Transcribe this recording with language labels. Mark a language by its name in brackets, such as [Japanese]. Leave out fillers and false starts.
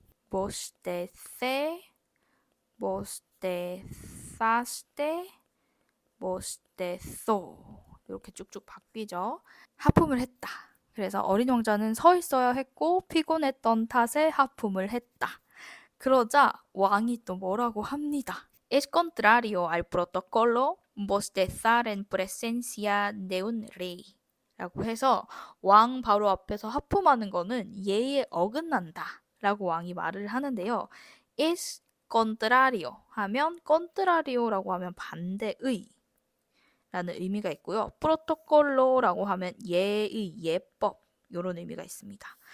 [Korean] 못됐세, 못됐사스테, 못됐소 이렇게 쭉쭉 바뀌죠. 하품을 했다. 그래서 어린 왕자는 서 있어야 했고 피곤했던 탓에 하품을 했다. 그러자 왕이 또 뭐라고 합니다. [Spanish] Es contrario al protocolo bostezar en presencia de un rey. [Korean] 라고 해서 왕 바로 앞에서 하품하는 거는 예의에 어긋난다. 라고 왕이 말을 하는데요. [Spanish] Es contrario [Korean] 하면 contrario라고 하면 반대의 라는 의미가 있고요. protocollo라고 하면 예의, 예법 이런 의미가 있습니다.